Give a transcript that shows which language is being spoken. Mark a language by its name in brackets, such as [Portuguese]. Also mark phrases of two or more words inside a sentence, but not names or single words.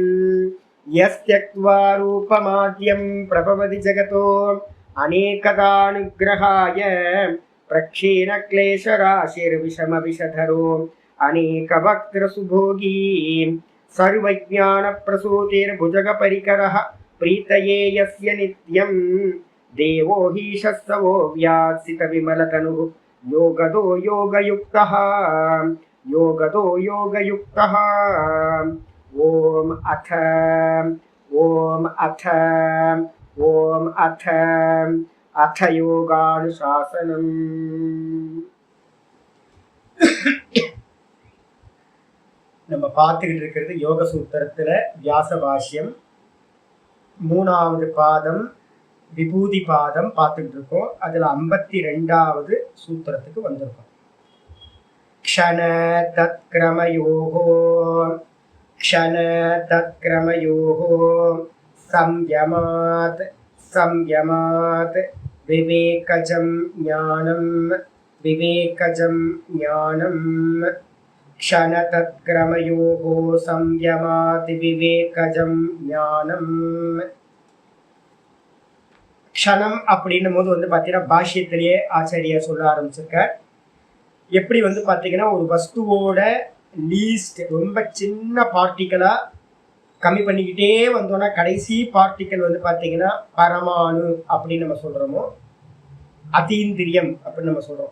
[Sanskrit] यस्त्यक्त्वा रूपमाद्यं प्रभवति जगतो अनेकदानुग्रहाय प्रक्षीणक्लेशराशिर्विषमविषधरो अनेकवक्त्रसुभोगी सर्वज्ञानप्रसूतिर्भुजगपरिकरः प्रीतये यस्य नित्यं देवो हि शस्तवो व्यासितविमलतनुः योगदो योगयुक्तः योगदो योगयुक्तः। ओम अथ अथ योगानुशासनम्। [Tamil] நம்ம பார்த்துக்கிட்டு இருக்கிறது யோக சூத்திரத்துல வியாச பாஷ்யம் 3வது பாதம் விபூதி பாதம் பார்த்துக்கிட்டு இருக்கோம். அதுல 52வது சூத்திரத்துக்கு வந்திருக்கோம். [Sanskrit] क्षण तत्क्रमयोः संयमात् संयमात् विवेकजं ज्ञानं क्षणतत्क्रमयोः संयमात् विवेकजं ज्ञाனம். [Tamil] க்ஷணம் அப்படின்னும் போது வந்து பார்த்தீங்கன்னா பாஷ்யத்திலேயே ஆச்சாரியா சொல்ல ஆரம்பிச்சிருக்கார். எப்படி வந்து பார்த்தீங்கன்னா ஒரு வஸ்துவோட லீஸ்ட் ரொம்ப சின்ன பார்ட்டிக்கலா கம்மி பண்ணிக்கிட்டே வந்தோம்னா கடைசி பார்ட்டிக்கல் வந்து பார்த்தீங்கன்னா பரமாணு அப்படின்னு நம்ம சொல்கிறோமோ, அதீந்திரியம் அப்படின்னு நம்ம சொல்கிறோம்.